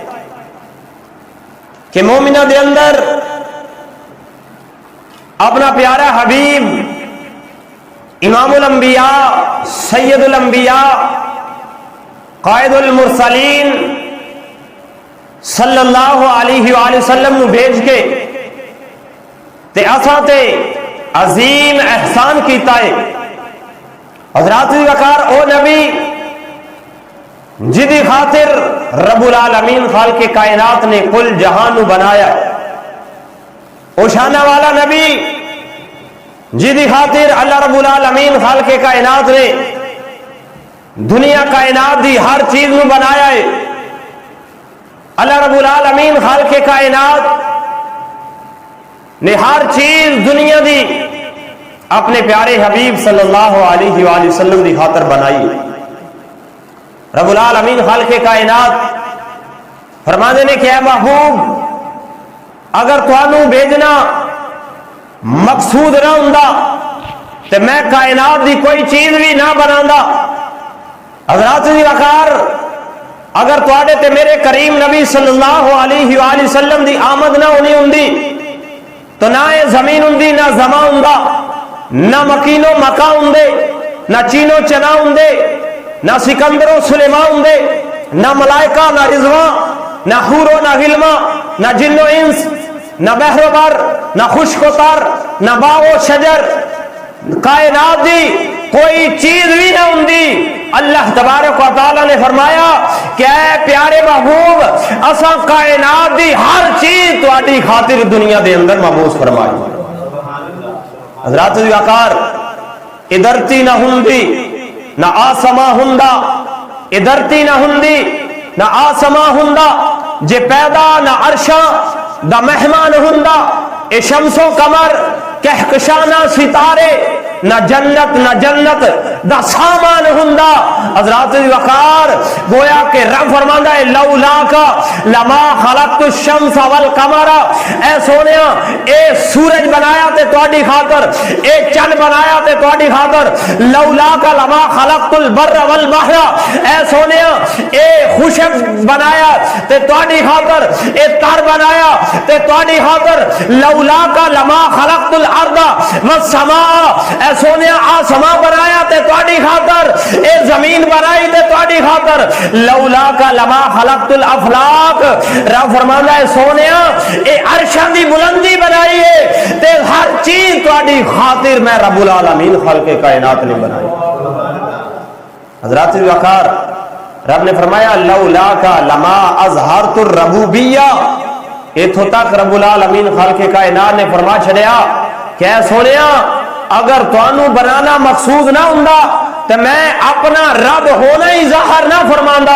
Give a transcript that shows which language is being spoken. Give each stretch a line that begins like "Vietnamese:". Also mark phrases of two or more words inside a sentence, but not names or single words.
Punjabi: کہ مومنہ دے اندر اپنا پیارا حبیب امام الانبیاء سید الانبیاء قائد المرسلین
Arabic: صلی اللہ علیہ وآلہ وسلم
Punjabi: نو بھیج کے تے اساں تے عظیم احسان کیتا ہے. حضرات دی وقار او نبی جدی خاطر رب العالمین خالق کائنات نے کل جہان نو بنایا ہے. او شانہ والا نبی جدی خاطر اللہ رب العالمین خالق کائنات نے دنیا کائنات دی ہر چیز نو بنایا ہے. اللہ رب العالمین خالق کائنات نے ہر چیز دنیا دی اپنے پیارے حبیب
Arabic: صلی اللہ علیہ وآلہ وسلم
Punjabi: دی خاطر بنائی. رب العالمین خالق کائنات فرمانے نے کہ اے محبوب اگر تانوں بھیجنا مقصود نہ ہوندا تے میں کائنات دی کوئی چیز بھی نہ بناندا. حضرات دی وقار اگر تواڈے تے میرے کریم نبی
Arabic: صلی اللہ علیہ وآلہ وسلم
Punjabi: دی آمد نہ ہونی ہوندی تو نہ اے زمین ہوندی نہ زمان ہوندا نہ مکین و مکا ہوندے نہ چین و چنا ہوندے نہ سکندر و سلیمان ہوندے نہ ملائکہ نہ رضوان نہ حور و نہ غلما نہ جن و انس نہ بحر و بر نہ خشک و تر نہ باغ و شجر کائنات دی کوئی چیز بھی نہ ہوندی. اللہ تبارک و تعالی نے فرمایا کہ اے پیارے محبوب اساں کائنات دی ہر چیز تواڈی خاطر دنیا دے اندر مبعوث فرمائی. حضرات دی وقار ادھرتی نہ ہوندی نہ آسما ہوندا ادھرتی نہ ہوندی نہ آسما ہوندا جے پیدا نہ عرشاں دا مہمان ہوندا اے شمس و قمر کہکشانہ ستارے نہ جنت دا سامان ہوندا. حضرات وقار گویا کہ رب فرماندا ہے
Arabic: لولا کا لما خلقت الشمس والقمر
Punjabi: اے سونیا اے سورج بنایا تے تواڈی خاطر اے چند بنایا تے تواڈی خاطر
Arabic: لولا کا لما خلقت البر والبحر
Punjabi: اے سونیا اے خشک بنایا تے تواڈی خاطر اے تر بنایا تے تواڈی خاطر
Arabic: لولا کا لما خلقت الارض والسماء
Punjabi: اے سونیا آسمان بنایا تے تواڈی خاطر اے زمین بنائی تے تواڈی خاطر
Arabic: لولا کا لما خلقت الافلاک.
Punjabi: رب فرماندا ہے سونیا اے عرشاں دی بلندی بنائی ہے تے ہر چیز تواڈی خاطر میں رب العالمین خالق کائنات نے بنائی. حضرات وقار رب نے فرمایا
Arabic: لولا کا لما اظہرت الربوبیہ.
Punjabi: ایتھوں تک رب العالمین خالق کائنات نے فرما چھڑیا کہ اے سونیا اگر تانوں بنانا مقصود نہ ہوندا تو میں اپنا رب ہونا ہی ظاہر نہ فرماندا.